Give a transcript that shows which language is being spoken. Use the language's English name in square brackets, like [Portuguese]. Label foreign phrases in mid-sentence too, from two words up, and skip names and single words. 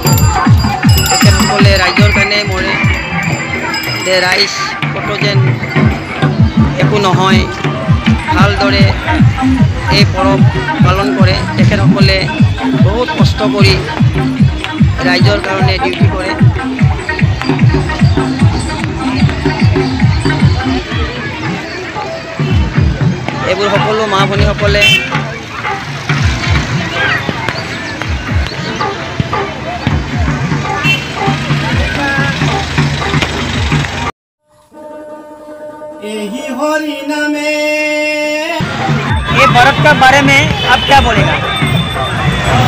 [Assamese] তেখেতসকলে ৰাইজৰ কাৰণে মৰে, যে ৰাইজ কতো যেন একো নহয়, ভালদৰে এই পৰৱ পালন কৰে। তেখেতসকলে বহুত কষ্ট কৰি ৰাইজৰ কাৰণে ডিউটি কৰে। এইবোৰ সকলো মা ভনীসকলে [Hindi] यही हरि नामे। ये व्रत का बारे में आप क्या बोलेगा?